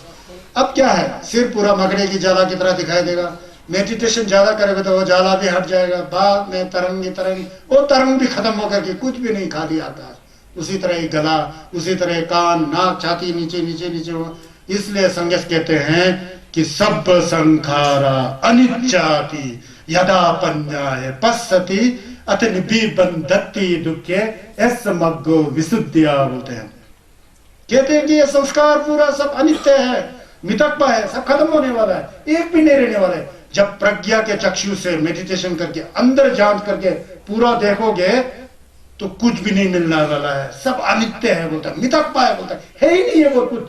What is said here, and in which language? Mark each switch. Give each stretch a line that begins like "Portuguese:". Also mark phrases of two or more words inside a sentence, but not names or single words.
Hindi: अब क्या है, सिर पूरा मकड़ी की जाला की तरह दिखाई देगा। मेडिटेशन ज्यादा करोगे तो वो जाला भी हट जाएगा, बाद में तरंग ही तरंग, वो तरंग भी खत्म होकर के कुछ भी नहीं, खाली आकाश। उसी तरह ही गला, उसी तरह कान, नाक, छाती नीचे नीचे नीचे हो। इसलिए संगत कहते हैं कि
Pali: सब संखारा अनिच्चाति यदा पंजाय पश्यति अत निबंधति दुखे एस मग्गो विशुद्धिया
Hindi: बोलते हैं। कहते हैं कि ये संस्कार पूरा सब अनित्य है, मितकपा है, सब खत्म होने वाला है, एक भी नहीं रहने वाला है। जब प्रज्ञा के चक्षु से मेडिटेशन करके अंदर जांच करके पूरा देखोगे तो कुछ भी नहीं मिलने वाला है, सब अनित्य है बोलता है, मितकपा है बोलता है ही नहीं है वो कुछ।